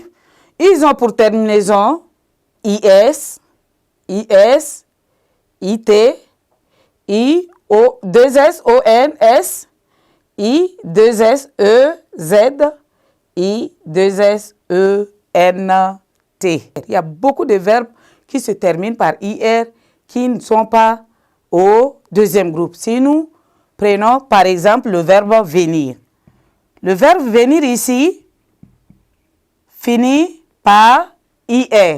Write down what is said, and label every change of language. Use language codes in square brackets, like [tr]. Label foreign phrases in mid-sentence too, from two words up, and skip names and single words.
[fr] Ils ont pour terminaison IS, IS, IT, I, O, 2S, O, N, S, I, 2S, E, Z, I, 2S, E, N, T. Il y a beaucoup de verbes qui se terminent par IR qui ne sont pas au deuxième groupe. Si nous prenons par exemple le verbe venir. Le verbe venir ici finit par IR.